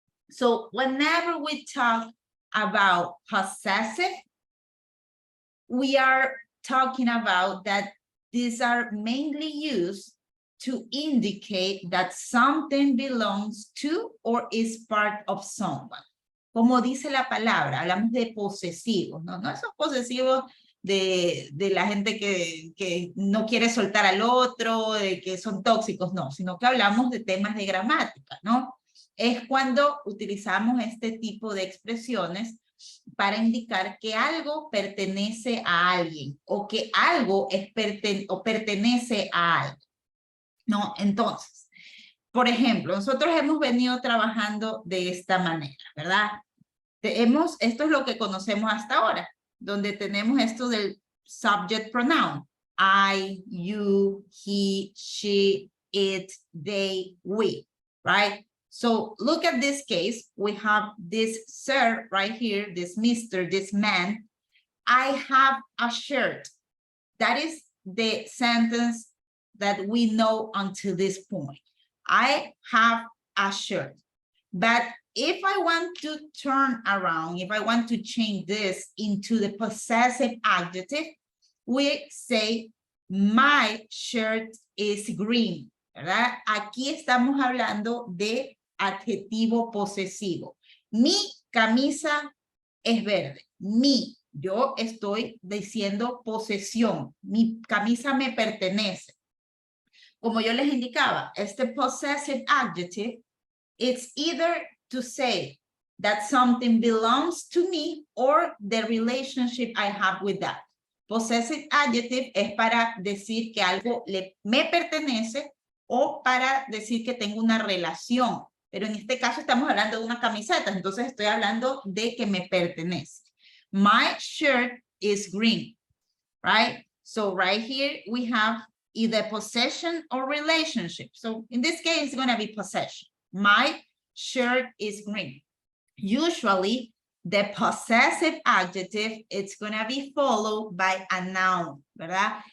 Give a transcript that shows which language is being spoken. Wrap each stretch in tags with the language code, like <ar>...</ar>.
<en>So whenever we talk about possessive, we are talking about that these are mainly used to indicate that something belongs to or is part of someone.</en> <es>Como dice la palabra, hablamos de posesivos, ¿no? No esos posesivos de la gente que no quiere soltar al otro, de que son tóxicos, no, sino que hablamos de temas de gramática, ¿no? Es cuando utilizamos este tipo de expresiones para indicar que algo pertenece a alguien o que algo es pertenece a algo, ¿no? Entonces, por ejemplo, nosotros hemos venido trabajando de esta manera, ¿verdad? Esto es lo que conocemos hasta ahora, donde tenemos esto del subject pronoun.</es> <en>I, you, he, she, it, they, we, right? So look at this case. We have this sir right here, this Mr., this man. I have a shirt. That is the sentence that we know until this point. I have a shirt. But if I want to turn around, if I want to change this into the possessive adjective, we say, my shirt is green,</en> <es>¿verdad? Aquí estamos hablando de adjetivo posesivo. Mi camisa es verde. Yo estoy diciendo posesión. Mi camisa me pertenece. Como yo les indicaba, este</es> <en>possessive adjective, it's either to say that something belongs to me or the relationship I have with that.</en> <es>Possessive adjective es para decir que algo me pertenece o para decir que tengo una relación. Pero en este caso estamos hablando de una camiseta, entonces estoy hablando de que me pertenece.</es> <en>My shirt is green, right? So right here we have either possession or relationship. So in this case, it's going to be possession. My shirt is green. Usually, the possessive adjective, it's going to be followed by a noun,</en> <es>¿verdad?</es>